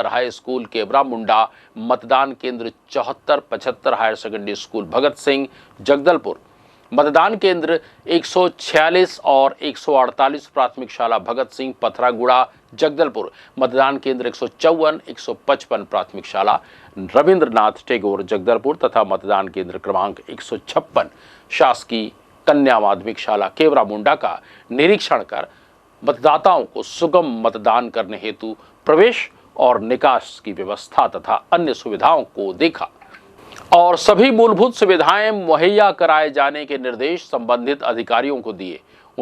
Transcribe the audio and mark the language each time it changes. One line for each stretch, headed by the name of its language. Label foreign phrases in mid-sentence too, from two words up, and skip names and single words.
Hindi: हाई स्कूल केवरा मुंडा, मतदान केंद्र 74-75, हायर सेकेंडरी स्कूल भगत सिंह जगदलपुर, मतदान केंद्र 146 और 148, प्राथमिक शाला भगत सिंह पथरागुड़ा जगदलपुर, मतदान केंद्र 154, 155, प्राथमिक शाला रविंद्रनाथ टैगोर जगदलपुर तथा मतदान केंद्र क्रमांक 156 शासकीय कन्या माध्यमिक शाला केवरा मुंडा का निरीक्षण कर मतदाताओं को सुगम मतदान करने हेतु प्रवेश और निकास की व्यवस्था तथा अन्य सुविधाओं को देखा और सभी मूलभूत सुविधाएं मुहैया कराए जाने के निर्देश संबंधित अधिकारियों को दिए।